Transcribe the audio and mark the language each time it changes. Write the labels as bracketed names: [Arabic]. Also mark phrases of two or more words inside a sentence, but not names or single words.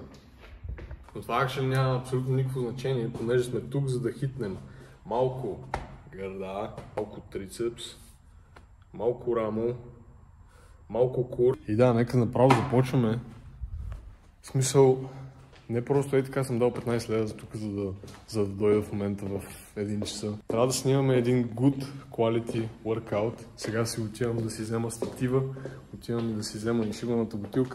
[Bulgarian] Но това акшен няма абсолютно никакво значение, понеже сме тук, за да хитнем малко гърда, малко трицепс, малко рамо, малко кур. И да, нека направо започваме. В смисъл, не просто е така съм дал 15 лева за тук, за да дойда в момента в 1 часа. Трябва да снимаме един [English] good quality workout. [Bulgarian] Сега си отивам да си взема статива, отивам да си взема и шибаната бутилка.